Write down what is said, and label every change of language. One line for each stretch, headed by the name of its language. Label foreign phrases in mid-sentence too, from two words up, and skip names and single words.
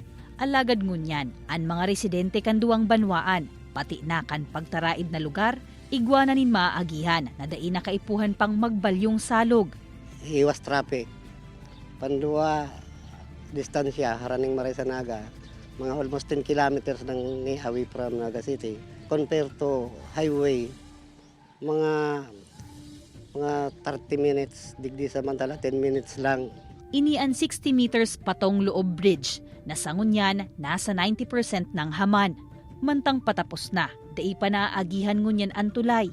Bikol: Alagad ngunyan, ang mga residente kan duwang banwaan, pati na kan pagtaraid na lugar, igwananin maaagihan na dai na kaipuhan pang magbalyong salog. Iwas traffic. Pandua, distansya, haraning Marisanaga, mga
English: almost 10 kilometers
Bikol: ng
English: away from Naga City. Compared to highway,
Bikol: mga 30 minutes, digdi samantala 10 minutes lang. Ini ang 60 meters patong loob bridge, na sa ngunyan nasa 90% ng haman. Mantang patapos na, dai pa naaagihan ngunyan ang tulay.